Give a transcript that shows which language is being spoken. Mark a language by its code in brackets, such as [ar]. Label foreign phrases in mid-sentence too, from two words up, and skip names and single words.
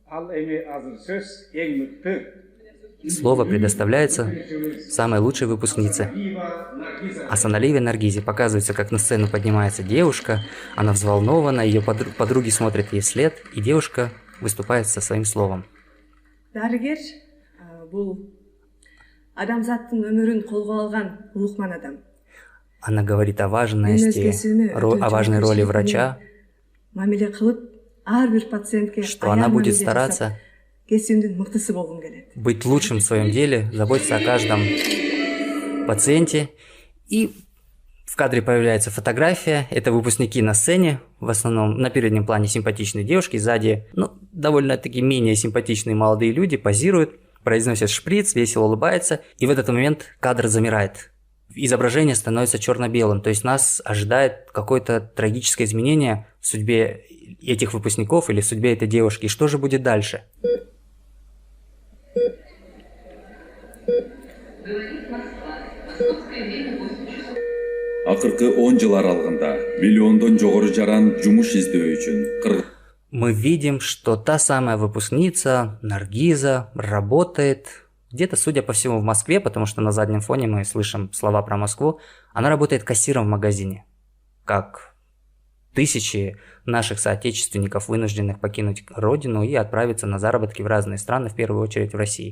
[ru] Слово предоставляется самой лучшей выпускнице. Асаналиевой Наргизе. Показывается, как на сцену поднимается девушка, она взволнована, ее подруги смотрят ей вслед, и девушка выступает со своим словом. [ky] Дарыгер бул адамзаттын өмүрүн колго алган улукман адам. [ru] Она говорит о важности, о важной роли врача, что она будет стараться быть лучшим в своем деле, заботиться о каждом пациенте. И в кадре появляется фотография. Это выпускники на сцене. В основном на переднем плане симпатичные девушки. Сзади, довольно-таки менее симпатичные молодые люди позируют, произносят шприц, весело улыбаются. И в этот момент кадр замирает. Изображение становится черно-белым. То есть нас ожидает какое-то трагическое изменение в судьбе этих выпускников или в судьбе этой девушки. И что же будет дальше? [ky] Акыркы 10 жыл аралыгында миллиондон жогору жаран жумуш издөө үчүн [ru] мы видим, что та самая выпускница Наргиза работает где-то, судя по всему, в Москве, потому что на заднем фоне мы слышим слова про Москву. Она работает кассиром в магазине, как тысячи наших соотечественников, вынужденных покинуть родину и отправиться на заработки в разные страны, в первую очередь в России.